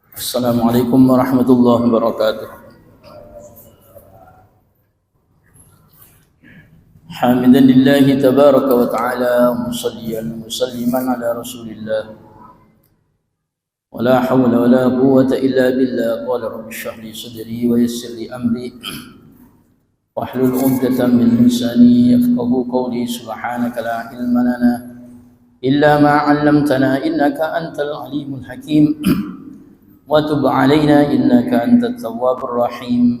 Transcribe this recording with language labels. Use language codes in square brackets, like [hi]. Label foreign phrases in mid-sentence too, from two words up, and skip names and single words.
[ar] السلام عليكم ورحمة الله وبركاته. حامدا لله تبارك وتعالى, مصليا مسلما على رسول الله. ولا حول ولا قوة إلا بالله. قال رب اشرح لي صدري ويسر لي أمري واحلل عقدة من لساني يفقهوا قولي. سبحانك لا علم لنا إلا ما علمتنا إنك أنت العليم الحكيم. وتب علينا إنك أنت التواب الرحيم.